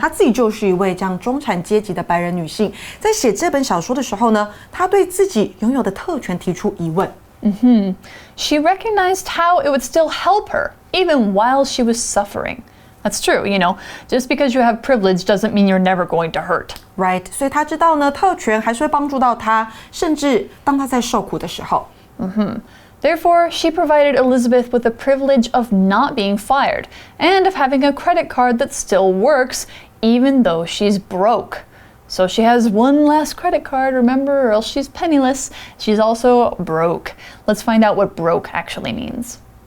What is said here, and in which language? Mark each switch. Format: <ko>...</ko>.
<zh>她自己就是一位这样中产阶级的白人女性，在写这本小说的时候呢，她对自己拥有的特权提出疑问。</zh> <en>She recognized how it would still help her, even while she was suffering. That's true, just because you have privilege doesn't mean you're never going to hurt.</en> <zh>Right, 所以她知道呢，特权还是会帮助到她，甚至当她在受苦的时候。</zh> <en>Therefore, she provided Elizabeth with the privilege of not being fired and of having a credit card that still works, even though she's broke. So she has one last credit card, remember, or else she's penniless. She's also broke. Let's find out what broke actually means.</en>